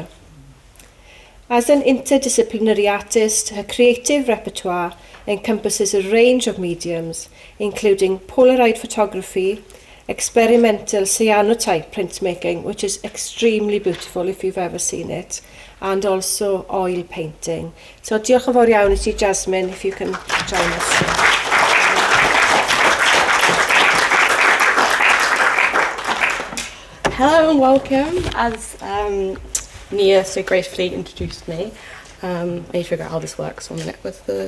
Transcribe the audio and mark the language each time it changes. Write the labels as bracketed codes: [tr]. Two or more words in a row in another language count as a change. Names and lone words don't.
[en] As an interdisciplinary artist, her creative repertoire encompasses a range of mediums, including Polaroid photography, experimental cyanotype printmaking, which is extremely beautiful if you've ever seen it, and also oil painting. [cy] So diolch yn fawr iawn I ti, [en] Jasmine, if you can join us. Hello and welcome. As Nia so gracefully introduced me, I need to figure out how this works 1 minute with the...